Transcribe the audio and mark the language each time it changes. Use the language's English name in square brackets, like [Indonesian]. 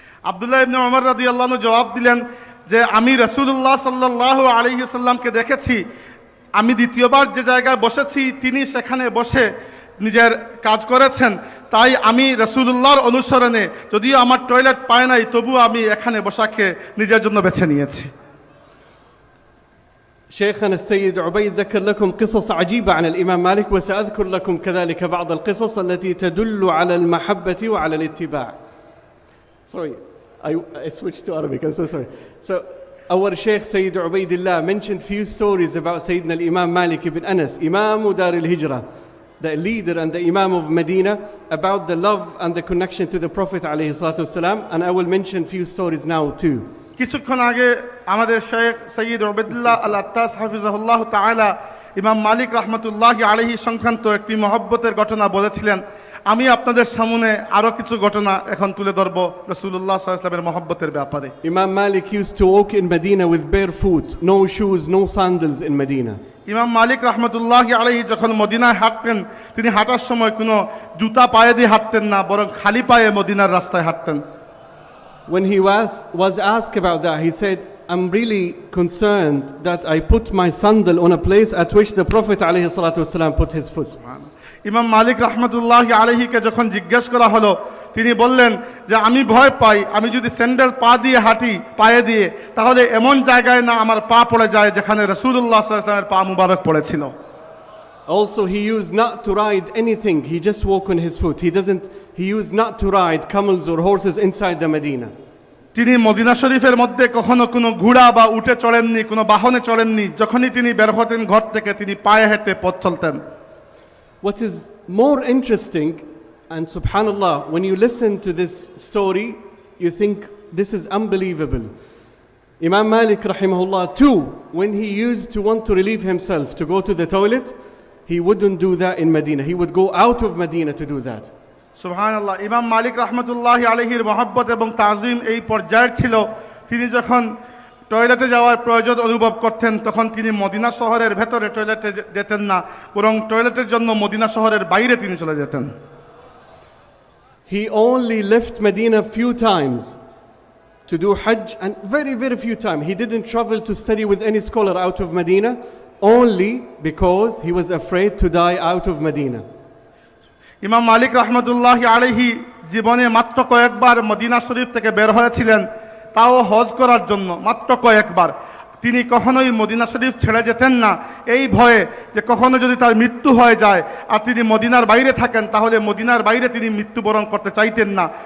[Bangla] আব্দুল্লাহ ইবনে ওমর রাদিয়াল্লাহু আনহু জবাব দিলেন যে আমি রাসূলুল্লাহ সাল্লাল্লাহু আলাইহি সাল্লামকে দেখেছি, আমি দ্বিতীয়বার যে জায়গায় বসেছি তিনি সেখানে বসে নিজের কাজ করেছেন, তাই আমি রাসূলুল্লাহর অনুসরণে যদিও আমার টয়লেট পায় নাই তবুও আমি এখানে বসাকে নিজের জন্য বেছে নিয়েছি। [Arabic] شيخنا السيد عبيد ذكر لكم قصص عجيبة عن الإمام مالك، وسأذكر لكم كذلك بعض القصص التي تدل على المحبة وعلى الاتباع. [English] Sorry, I switched to Arabic, I'm so sorry. So our Sheikh Sayyid Ubaidillah mentioned few stories about Sayyidina al-Imam Malik ibn Anas, Imam Dar al-Hijrah, the leader and the Imam of Medina, about the love and the connection to the Prophet alayhi salatu wasalam, and I will mention few stories now too. [Bangla] কিছুক্ষণ আগে আমাদের Sheikh Syed Ubaidullah আল আত্তাস হাফিজাহুল্লাহ তাআলা ইমাম মালিক রাহমাতুল্লাহি আলাইহি সংক্রান্ত একটি মহব্বতের ঘটনা বলেছিলেন। আমি আপনাদের সামনে আরো কিছু ঘটনা এখন তুলে ধরব রাসূলুল্লাহ সাল্লাল্লাহু আলাইহি ওয়াসাল্লামের মহব্বতের ব্যাপারে। [English] Imam Malik used to walk in Medina with bare foot, no shoes, no sandals in Medina. [Bangla] ইমাম মালিক রাহমাতুল্লাহি আলাইহি যখন মদিনায় হাঁটতেন তিনি হাঁটার সময় কোনো জুতা পায়ে দিয়ে হাঁটতেন না, বরং খালি পায়ে মদিনার রাস্তায় হাঁটতেন। [English] When he was asked about that, he said, I'm really concerned that I put my sandal on a place at which the Prophet alayhi salatu wasalam put his foot. [Bangla] ইমাম মালিক রাহমাতুল্লাহি আলাইহিকে যখন জিজ্ঞেস করা হলো তিনি বললেন যে আমি ভয় পাই আমি যদি স্যান্ডেল পা দিয়ে হাঁটি পায়ে দিয়ে তাহলে এমন জায়গায় না আমার পা পড়ে যায় যেখানে রাসূলুল্লাহ সাল্লাল্লাহু আলাইহি ওয়াসাল্লামের পা মুবারক পড়েছিল। [English] Also, he used not to ride anything, he just walk on his foot. He used not to ride camels or horses inside the Medina. [Bangla] তিনি মদিনা শরীফের মধ্যে কখনো কোনো ঘোড়া বা উটে চড়েননি, কোনো বাহনে চড়েননি। যখনই তিনি বের হতেন ঘর থেকে তিনি পায়ে হেঁটে পথ চলতেন। [English] What is more interesting, and subhanallah, when you listen to this story, you think this is unbelievable. Imam Malik rahimahullah too, when he used to want to relieve himself to go to the toilet, he wouldn't do that in Medina. He would go out of Medina to do that. [Bangla] সুবহানাল্লাহ, ইমাম মালিক রাহমাতুল্লাহি আলাইহির মহব্বত এবং তাজিম এই পর্যায়ের ছিল তিনি যখন টয়লেটে যাওয়ার প্রয়োজন অনুভব করতেন তখন তিনি মদিনা শহরের ভেতরে টয়লেটে যেতেন না, বরং টয়লেটের জন্য মদিনা শহরের বাইরে তিনি চলে যেতেন। [English] He only left Medina few times to do Hajj, and very, very few times. He didn't travel to study with any scholar out of Medina, only because he was afraid to die out of Medina. [Bangla] ইমাম মালিক রাহমাতুল্লাহি আলাইহি জীবনে মাত্র কয়েকবার Medina শরীফ থেকে বের হয়েছিলেন, তাও হজ করার জন্য মাত্র কয়েকবার। তিনি কখনোই মদিনা শরীফ ছেড়ে যেতেন না এই ভয়ে যে কখনো যদি তার মৃত্যু হয়ে যায় আর তিনি মদিনার বাইরে থাকেন তাহলে মদিনার বাইরে তিনি মৃত্যুবরণ করতে চাইতেন না।